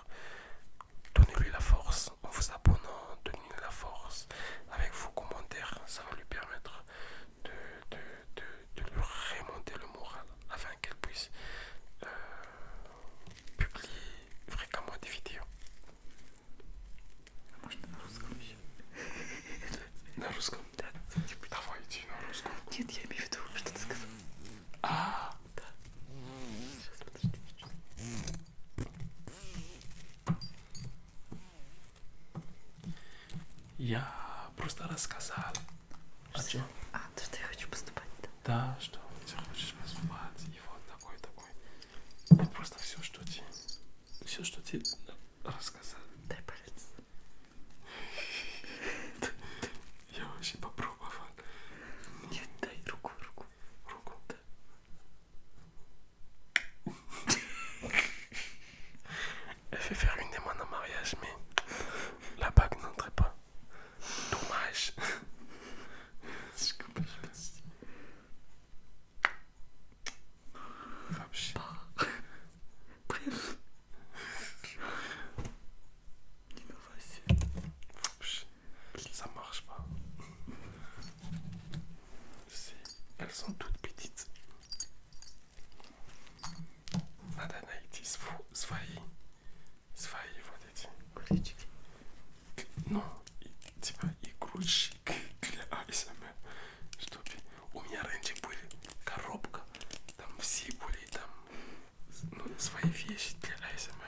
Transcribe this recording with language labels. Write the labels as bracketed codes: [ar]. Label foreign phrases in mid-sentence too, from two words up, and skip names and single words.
[fr] Donnez-lui la force en vous abonnant, donnez-lui la force avec vos commentaires. Ça va lui permettre de, de, de lui remonter le moral afin qu'elle puisse publier fréquemment des vidéos. [ru] Можно на русском еще? На русском? Да. Давайте на русском. Нет, я имею в виду, что ты сказал. А, Да. Сейчас, подожди. я просто рассказал. О чем? А, то, что я хочу поступать, да? Да, что ты хочешь поступать, и вот такой. И просто все, что тебе рассказал. Дай палец. Я вообще попробовал. Нет, дай руку. Руку. Да. [fr] Elle fait faire une demande en mariage, mais la bague n'entrait pas. Dommage. Je comprends pas. [ru] Вообще. [fr] Bref. Innovation. Ça marche pas. Elles sont toutes petites. [ru] Надо найти свои вот эти. Куличики. Ну, типа игрушек для АСМР. Чтобы у меня раньше были коробка, там все были там свои вещи для АСМР.